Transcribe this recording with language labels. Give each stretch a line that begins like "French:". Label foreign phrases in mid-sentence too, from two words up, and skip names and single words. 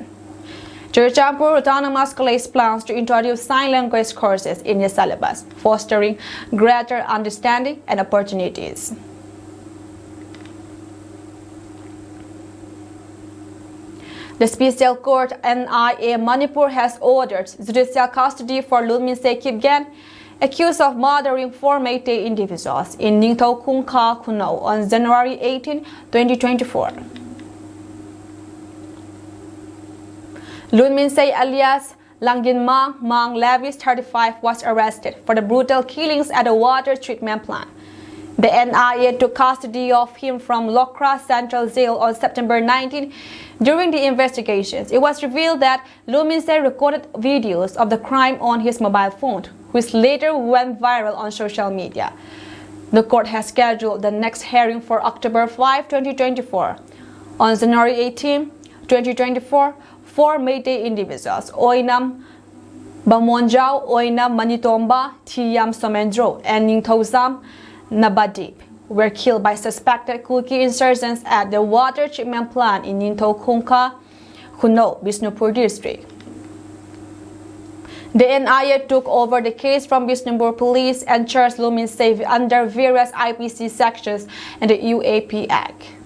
English: Churachandpur Autonomous College plans to introduce sign language courses in the syllabus, fostering greater understanding and opportunities. The Special Court NIA Manipur has ordered judicial custody for Lunminse Kipgen, accused of murdering 4 Meitei individuals in Ningthau Khung Kha Kuno on January 18, 2024. Lunminse alias Langin Mang Levis, 35, was arrested for the brutal killings at a water treatment plant. The NIA took custody of him from Lokra Central Jail on September 19. During the investigations, it was revealed that Lunminse recorded videos of the crime on his mobile phone, which later went viral on social media. The court has scheduled the next hearing for October 5, 2024. On January 18, 2024, 4 Meitei individuals, Oinam Bamonjao, Oinam Manitomba, Tiyam Somendro, and Ningthozam Nabadip, were killed by suspected Kuki insurgents at the water treatment plant in Ninto Khunka, Kuno, Bisnupur district. The NIA took over the case from Bisnupur police and charged Lumin Safe under various IPC sections and the UAP Act.